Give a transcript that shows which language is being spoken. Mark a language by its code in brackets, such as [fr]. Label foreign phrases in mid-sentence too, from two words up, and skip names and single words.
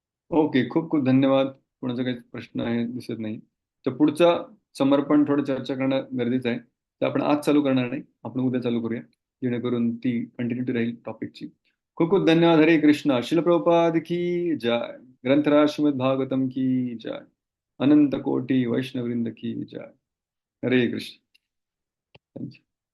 [mr] ओके, खूप खूप धन्यवाद. कोणाचा काही प्रश्न आहे दिसत नाही. तर पुढचा समर्पण थोडं चर्चा करणं गरजेचं आहे. तर आपण आज चालू करणार नाही, आपण उद्या चालू करूया, जेणेकरून ती कंटिन्युटी राहील टॉपिकची. खूप खूप धन्यवाद. हरे कृष्ण. शिल प्रभुपाद [hi] की जय. [mr] ग्रंथराज श्रीमद भागवतम [hi] की जय. [mr] अनंत कोटी वैष्णववृंद [hi] की जय. [mr] हरे कृष्ण. थँक्यू.